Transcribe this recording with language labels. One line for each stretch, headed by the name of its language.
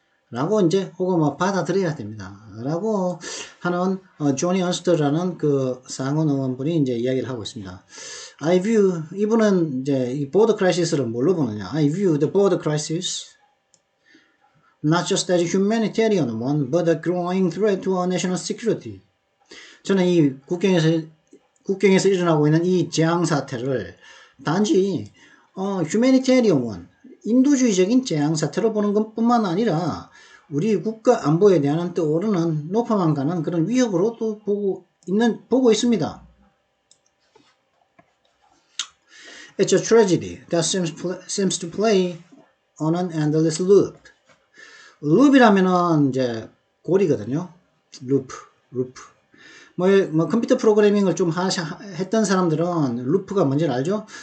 Korean: 라고 이제 혹은 뭐 받아들여야 됩니다. 라고 하는 조니 언스터라는 그 상원 의원분이 이제 이야기를 하고 있습니다. 이분은 이제 이 border crisis를 뭘로 보느냐?
English: I view the border crisis not just as a humanitarian one, but a growing threat to our national security.
Korean: 저는 이 국경에서 일어나고 있는 이 재앙 사태를 단지
English: humanitarian one,
Korean: 인도주의적인 재앙 사태로 보는 것뿐만 아니라 우리 국가 안보에 대한 떠오르는 높아만 가는 그런 위협으로 또 보고 있습니다.
English: It's a tragedy that seems to play on an endless loop.
Korean: loop이라면은 이제 고리거든요. loop. 뭐 컴퓨터 프로그래밍을 좀 했던 사람들은 루프가 뭔지 알죠?